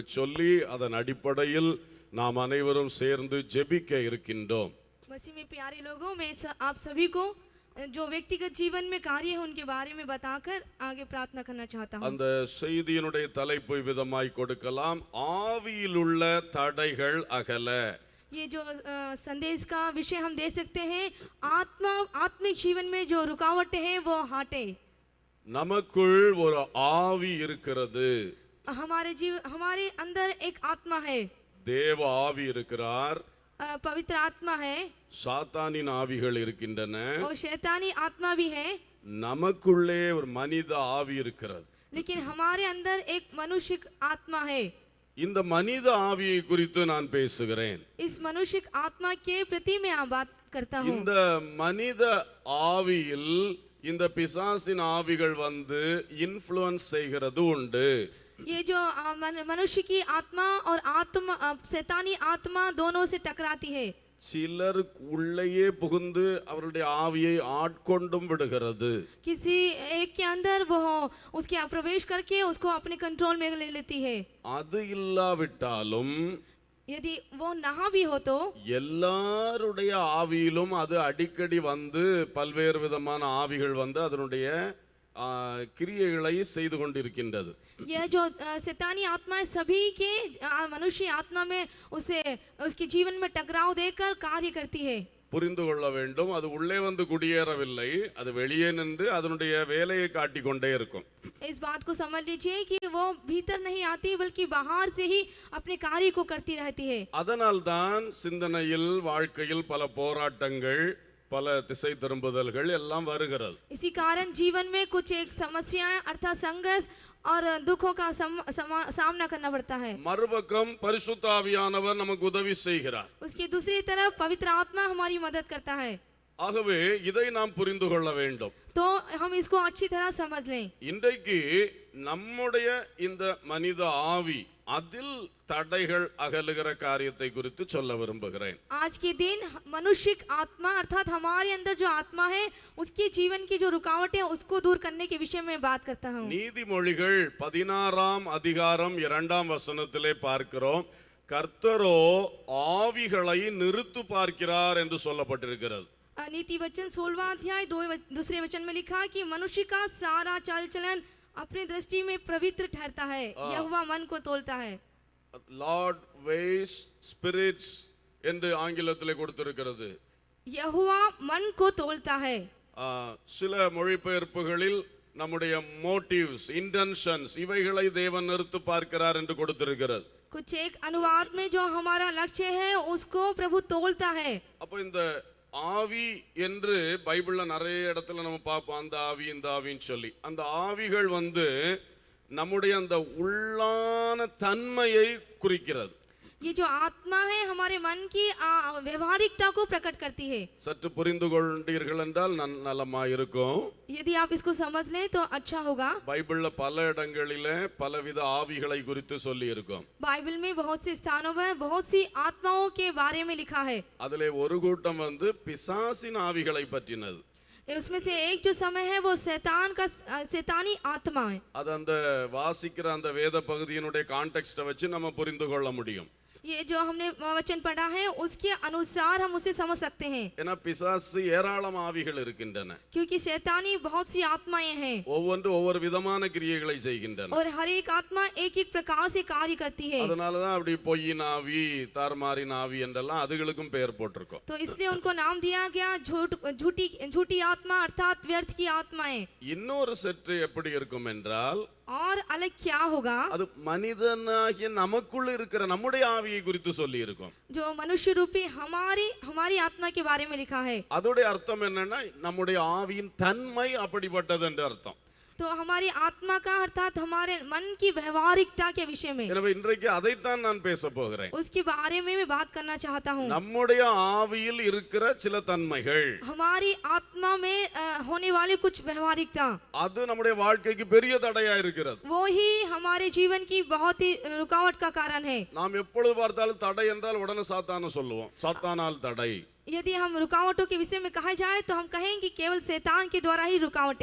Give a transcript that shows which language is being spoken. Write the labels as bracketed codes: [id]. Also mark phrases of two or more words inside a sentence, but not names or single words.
[ta] சொல்லி அதன் அடிப்படையில் நாம் அனைவரும் சேர்ந்து ஜெபிக்க இருக்கின்றோம். [hi] मसीह में प्यारे लोगों, मैं आप सभी को जो व्यक्तिगत जीवन में कार्य है उनके बारे में बताकर आगे प्रार्थना करना चाहता हूं. [ta] அந்த செய்தியினுடைய தலைப்பு விதமாய் கொடுக்கலாம், ஆவியிலுள்ள தடைகள் அகல. [hi] ये जो संदेश का विषय हम दे सकते हैं, आत्मिक जीवन में जो रुकावटें हैं वो हटे. [ta] நமக்குள் ஒரு ஆவி இருக்கிறது. [hi] हमारे अंदर एक आत्मा है. [ta] தேவ ஆவி இருக்கிறார், [hi] पवित्र आत्मा है, [ta] சாத்தானின் ஆவிகள் இருக்கின்றன, [hi] और शैतानी आत्मा भी है. [ta] நமக்குள்ளே ஒரு மனித ஆவி இருக்கிறது. [hi] लेकिन हमारे अंदर एक मनुष्य आत्मा है. [ta] இந்த மனித ஆவியை குறித்து நான் பேசுகிறேன். [hi] इस मनुष्य आत्मा के प्रति मैं बात करता हूं. [ta] இந்த மனித ஆவியில் இந்த பிசாசின் ஆவிகள் வந்து இன்ஃப்ளூயன்ஸ் செய்கிறது உண்டு. [hi] ये जो मनुष्य की आत्मा और शैतानी आत्मा दोनों से टकराती है. [ta] சிலர் உள்ளேயே புகுந்து அவருடைய ஆவியை ஆட்கொண்டும் விடுகிறது. [hi] किसी एक के अंदर वो उसके प्रवेश करके उसको अपने कंट्रोल में ले लेती है. [ta] அது இல்லாவிட்டாலும் [hi] यदि वो ना भी हो तो [ta] எல்லாருடைய ஆவியிலும் அது அடிக்கடி வந்து பல்வேறு விதமான ஆவிகள் வந்து அதனுடைய கிரியைகளை செய்து கொண்டிருக்கின்றது. [hi] यह जो शैतानी आत्मा है सभी के मनुष्य आत्मा में उसके जीवन में टकराव देकर कार्य करती है. [ta] புரிந்து கொள்ள வேண்டும், அது உள்ளே வந்து குடியேறவில்லை, அது வெளியே நின்று அதனுடைய வேலையை காட்டிக் கொண்டே இருக்கும். [hi] इस बात को समझ लीजिए कि वो भीतर नहीं आती बल्कि बाहर से ही अपने कार्य को करती रहती है. [ta] அதனால் தான் சிந்தனையில் வாழ்க்கையில் பல போராட்டங்கள் பல திசை திரும்புதல்கள் எல்லாம் வருகிறது. [hi] इसी कारण जीवन में कुछ एक समस्याएं अर्थात संघर्ष और दुखों का सामना करना पड़ता है. [ta] மறுபக்கம் பரிசுத்த ஆவியானவர் நமக்கு உதவி செய்கிறார். [hi] उसकी दूसरी तरफ पवित्र आत्मा हमारी मदद करता है. [ta] ஆகவே இதை நாம் புரிந்து கொள்ள வேண்டும். [hi] तो हम इसको अच्छी तरह समझ लें. [ta] இன்றைக்கு நம்முடைய இந்த மனித ஆவி அதில் தடைகள் அகலுகிற காரியத்தை குறித்து சொல்ல விரும்புகிறேன். [hi] आज के दिन मनुष्य आत्मा अर्थात हमारे अंदर जो आत्मा है उसके जीवन की जो रुकावट है उसको दूर करने के विषय में बात करता हूं. [ta] நீதிமொழிகள் 16ஆம் அதிகாரம் 2ஆம் வசனத்திலே பார்க்கிறோம், கர்த்தரோ ஆவிகளை நிறுத்து பார்க்கிறார் என்று சொல்லப்பட்டிருக்கிறது. [hi] नीति वचन 16वां अध्याय दूसरे वचन में लिखा कि मनुष्य का सारा चाल चलन अपनी दृष्टि में पवित्र ठहरता है, यहोवा मन को तोलता है. [en] Lord weighs spirits [ta] என்று ஆங்கிலத்திலே கொடுத்திருக்கிறது. [hi] यहोवा मन को तोलता है. [ta] சில மொழிபெயர்ப்புகளில் நம்முடைய [en] motives intentions [ta] இவைகளை தேவன் நிறுத்து பார்க்கிறார் என்று கொடுத்திருக்கிறது. [hi] कुछ एक अनुवाद में जो हमारा लक्ष्य है उसको प्रभु तोलता है. [ta] அப்ப இந்த ஆவி என்று பைபிள்ல நிறைய இடத்துல நம்ம பார்ப்போம், அந்த ஆவி இந்த ஆவின்னு சொல்லி. அந்த ஆவிகள் வந்து நம்முடைய அந்த உள்ளான தன்மையை குறிக்கிறது. [hi] ये जो आत्मा है हमारे मन की व्यवहारिकता को प्रकट करती है. [ta] சற்று புரிந்து கொண்டீர்கள் என்றால் நலமா இருக்கும். [hi] यदि आप इसको समझ लें तो अच्छा होगा. [ta] பைபிள்ல பல இடங்களிலே பலவித ஆவிகளை குறித்து சொல்லி இருக்கும். [hi] बाइबल में बहुत से स्थानों में बहुत सी आत्माओं के बारे में लिखा है. [ta] அதிலே ஒரு கூட்டம் வந்து பிசாசின் ஆவிகளை பற்றினது. [hi] उसमें से एक जो समय है वो शैतानी आत्मा है. [ta] அது அந்த வாசிக்கிற அந்த வேத பகுதியினுடைய கான்டெக்ஸ்ட வச்சு நம்ம புரிந்து கொள்ள முடியும். [hi] ये जो हमने वचन पढ़ा है उसके अनुसार हम उसे समझ सकते हैं. [ta] ஏன்னா பிசாசு ஏராளம் ஆவிகள் இருக்கின்றன. [hi] क्योंकि शैतानी बहुत सी आत्माएं हैं. [ta] ஒவ்வொன்று ஒவ்வொரு விதமான கிரியைகளை செய்கின்றன. [hi] और हर एक आत्मा एक एक प्रकार से कार्य करती है. [ta] அதனால தான் அப்படி பொய்யின் ஆவி தார்மாரின் ஆவி என்றெல்லாம் அதுகளுக்கும் பெயர் போட்டிருக்கோம். [hi] तो इसलिए उनको नाम दिया गया झूठी आत्मा अर्थात व्यर्थ की आत्माएं. [ta] இன்னொரு சற்று எப்படி இருக்கும் என்றால் [hi] और अलग क्या होगा, [ta] அது மனிதனாகிய நமக்குள்ள இருக்கிற நம்முடைய ஆவியை குறித்து சொல்லி இருக்கும். [hi] जो मनुष्य रूपी हमारी आत्मा के बारे में लिखा है. [ta] அதோட அர்த்தம் என்னன்னா நம்முடைய ஆவியின் தன்மை அப்படிப்பட்டது என்று அர்த்தம். [hi] तो हमारी आत्मा का अर्थात हमारे मन की व्यवहारिकता के विषय में. [ta] எனவே இன்றைக்கு அதைத்தான் நான் பேச போகிறேன். [hi] उसके बारे में मैं बात करना चाहता हूँ. [ta] நம்முடைய ஆவியில் இருக்கிற சில தன்மைகள், [hi] हमारी आत्मा में होने वाली कुछ व्यवहारिकता, [ta] அது நம்முடைய வாழ்க்கைக்கு பெரிய தடையா இருக்கிறது. [hi] वो ही हमारे जीवन की बहुत ही रुकावट का कारण है. [ta] நாம் எப்பொழுது பார்த்தாலும் தடை என்றால் உடனே சாத்தான சொல்லுவோம், சாத்தானால் தடை. [hi] यदि हम रुकावटों के विषय में कहा जाए तो हम कहेंगे केवल शैतान के द्वारा ही रुकावटें,